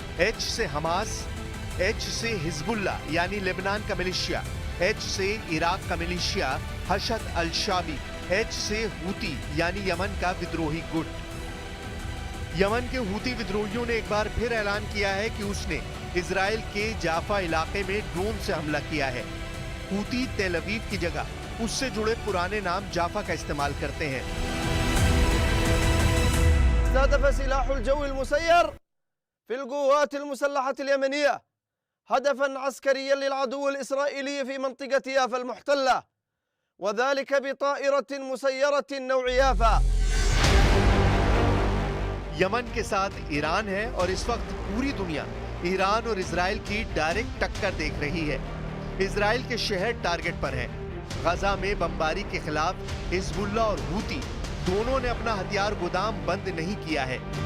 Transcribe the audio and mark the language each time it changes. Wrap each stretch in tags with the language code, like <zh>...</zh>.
<hi>H से Hamas, H से Hezbollah यानी लेबनान का मिलिशिया, H से इराक का मिलिशिया हशद अल शाबी, H से हूती यानी यमन का विद्रोही गुट। यमन के हूती विद्रोहियों ने एक बार फिर ऐलान किया है कि उसने इजराइल के जाफा इलाके में ड्रोन से हमला किया है। हूती तेल अवीव की जगह उससे जुड़े पुराने नाम जाफा का इस्तेमाल करते हैं।</hi> <ar>في القوات المسلحة اليمنية هدفا عسكريا للعدو الإسرائيلي في منطقة يافا المحتلة، وذلك بطائرة مسيرة نوع يافا।</ar> <hi>यमन के साथ ईरान है और इस वक्त पूरी दुनिया ईरान और इजराइल की डायरेक्ट टक्कर देख रही है। इजराइल के शहर टारगेट पर हैं। गजा में बमबारी के खिलाफ हिजबुल्लाह और हूती दोनों ने अपना हथियार गोदाम बंद नहीं किया है।</hi>